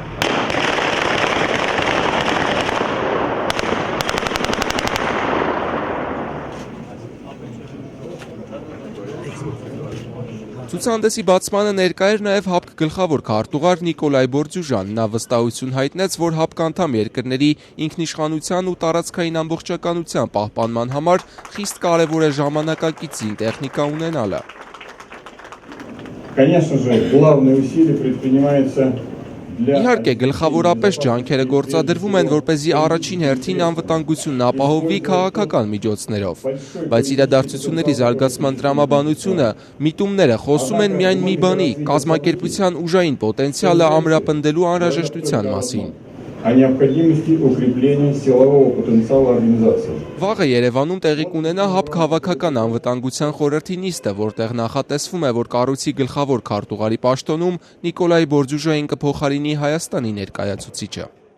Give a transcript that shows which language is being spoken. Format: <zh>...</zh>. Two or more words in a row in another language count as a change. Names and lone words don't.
<hy>Ցուցահանդեսի բացմանը ներկա էր նաև ՀԱՊԿ գլխավոր քարտուղար Նիկոլայ Բորդյուժան։ Նա վստահություն հայտնեց, որ ՀԱՊԿ անդամ երկրների ինքնիշխանության ու տարածքային ամբողջականության պահպանման համար խիստ կարևոր է ժամանակակից զինտեխնիկա ունենալը։</hy> <ru>Конечно же, главные усилия предпринимаются</ru> <hy>Իհարկե, գլխավորապես ջանքերը գործադրվում են, որպեսզի առաջին հերթին անվտանգությունն ապահովվի քաղաքական միջոցներով, բայց իրադարձությունների զարգացման տրամաբանությունը, միտումները խոսում են միայն մի բանի՝ կազմակերպության ուժային պոտենցիալը ամրապնդելու անհրաժեշտության մասին։</hy> <ru>о необходимости укрепления силового потенциала организации.</ru> <hy>Վաղը Երևանում տեղի կունենա ՀԱՊԿ հավաքական անվտանգության խորհրդի նիստը, որտեղ նախատեսվում է, որ կառույցի գլխավոր քարտուղարի պաշտոնում Նիկոլայ Բորդյուժային կփոխարինի Հայաստանի ներկայացուցիչը։</hy>